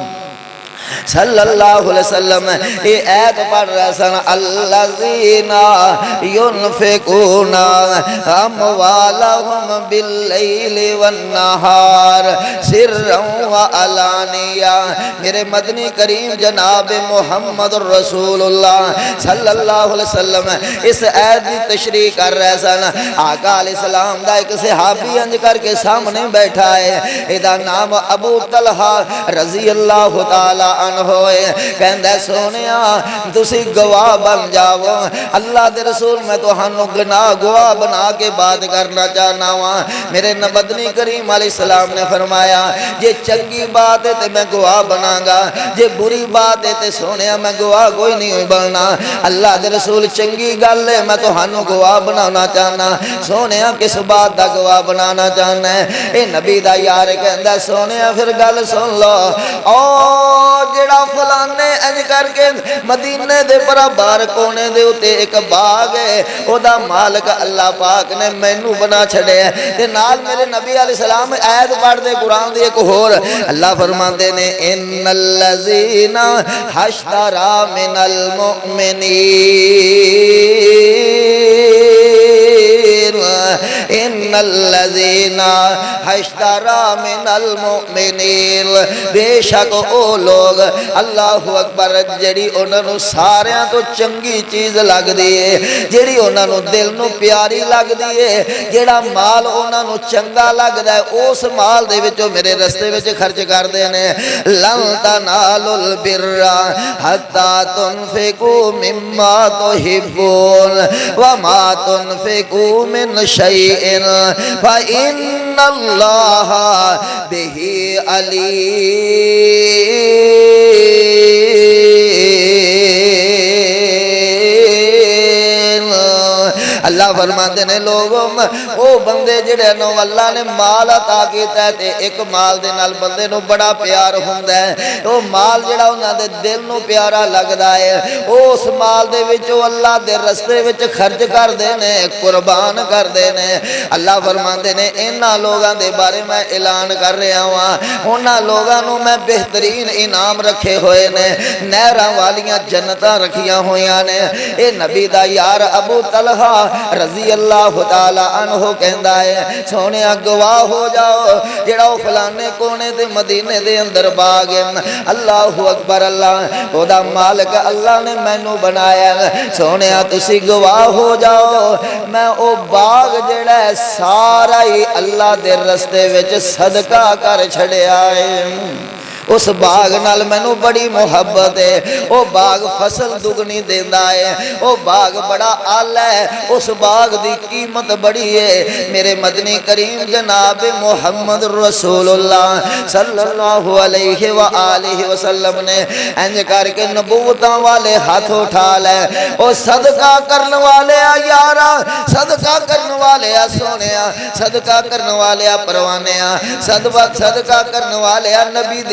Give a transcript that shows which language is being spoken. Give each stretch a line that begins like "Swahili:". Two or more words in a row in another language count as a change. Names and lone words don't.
Arabic: صلی اللہ علیہ وسلم
Punjabi: یہ آیت پڑھ رہا سن
Arabic: الذین ینفقون اموالہم باللیل والنہار سرا وعلانیہ
Punjabi: میرے مدنی کریم جناب محمد رسول اللہ
Arabic: صلی اللہ علیہ وسلم
Punjabi: اس آیت کی تشریح کر رہا سن آقا علیہ السلام دا ایک صحابی انج کر کے سامنے بیٹھا ہے ایدہ نام ابو طلحہ
Arabic: رضی اللہ تعالی عنہ
Punjabi: ہوئے کہندہ سونیا تسی گواہ بن جاؤ اللہ دے رسول میں تو ہنو گواہ بنا کے بات کرنا چاہنا ہوں میرے نبدنی کریم
Arabic: علیہ السلام
Punjabi: نے فرمایا یہ چنگی بات ہے تے میں گواہ بنا گا یہ بری بات ہے تے سونیا میں گواہ کوئی نہیں ہوئی بننا اللہ دے رسول چنگی گل ہے میں تو ہنو گواہ بنانا چاہنا سونیا کس بات دا گواہ بنانا چاہنا ہے اے نبی دا یار کہندہ سونیا پھر گل سن لو جڑا فلانے انج کر کے مدینے دے پرا بار کونے دے اتے ایک باغ ہے او دا مالک اللہ پاک نے مینوں بنا چھڑے ہیں تے نال میرے نبی
Arabic: علیہ السلام
Punjabi: آیت پڑھ دے قرآن دی ایک اور اللہ فرماندے نے
Arabic: ان الذین اشترى من المؤمنین ان الذین اشترى من المؤمنین
Punjabi: بے شک او لوگ
Arabic: اللہ اکبر
Punjabi: جڑی انہاں نو ساریاں تو چنگی چیز لگ دیئے جڑی انہاں نو دل نو پیاری لگ دیئے جڑا مال انہاں نو چنگا لگ دائے اس مال دے وچوں میرے رستے وچ خرچ کر دینے
Arabic: لن تنالوا البر حتی تنفقوا مما تحبون وما تنفقوا من شیء فإن اللہ بہ علیم
Punjabi: اللہ فرماتے نے لوگوں او بندے جڑے نو اللہ نے مال عطا کیتا ہے تے ایک مال دے نال بندے نو بڑا پیار ہوندا ہے او مال جڑا انہاں دے دل نو پیارا لگدا ہے اس مال دے وچوں اللہ دے رستے وچ خرچ کر دینے قربان کر دینے اللہ فرماتے نے انہاں لوگاں دے بارے میں اعلان کر رہا ہوں انہاں لوگاں نو میں بہترین انعام رکھے ہوئے نے نہراں والیاں جنتاں رکھیاں ہویاں نے اے نبی دا یار ابو طلحہ
Arabic: رضی اللہ تعالی عنہ
Punjabi: کہندا ہے سونیا گواہ ہو جاؤ جڑا فلانے کونے دے مدینے دے اندر باغ ہے
Arabic: اللہ اکبر
Punjabi: اللہ او دا مالک اللہ نے مینوں بنایا سونیا تسی گواہ ہو جاؤ میں او باغ جڑا ہے سارا ہی اللہ دے رستے وچ صدقہ کر چھڑیا ہے اس باغ نال مینوں بڑی محبت ہے او باغ فصل دگنی دیندا ہے او باغ بڑا اعلی ہے اس باغ دی قیمت بڑی ہے میرے مدنی کریم جناب محمد رسول اللہ
Arabic: صلی اللہ علیہ وآلہ وسلم
Punjabi: نے انج کر کے نبوتاں والے ہاتھ اٹھا لے او صدقہ کرن والے یارا صدقہ کرن والے سونیا صدقہ کرن والے پروانے صدقہ کرن والے نبی دیا